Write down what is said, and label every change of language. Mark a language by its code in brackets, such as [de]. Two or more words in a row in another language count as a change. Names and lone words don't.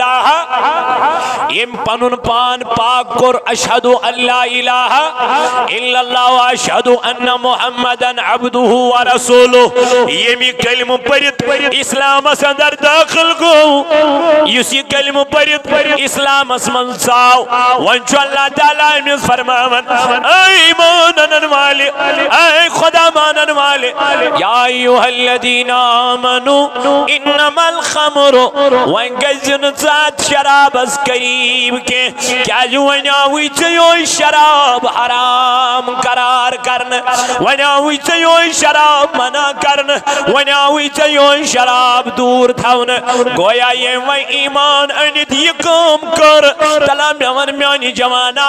[ks] الہ یم پنن پان پاک کور [ar] اشہد ان لا الہ الا اللہ و اشہد ان محمدن عبدہ ورسولہ [ks] یمی کلمہ پرت اسلامس اندر داخل گو اس یہ کلمہ پرت اسلامس من ژاو وۄنۍ چھُ اللہ تعالیٰ أمِس فرماون اے ایمان انن والے اے خدا مانن والے [ar] یا ایھا الذین آمنوا انما الخمر [ks] وۄنۍ گژھِ نہٕ ژٕ شرابس قریب کینٛہہ کیازِ وۄنۍ آوٕے ژےٚ یہوے شراب حرام قرار کرنہٕ وۄنۍ آوٕے ژےٚ یہوے شراب منع کرنہٕ وۄنۍ آوٕے ژےٚ یہوے شراب دور تھاونہٕ گویا ییٚمۍ وۄنۍ ایمان أنِتھ یہِ کٲم کٔر تلا مےٚ وَن میانہِ جوانا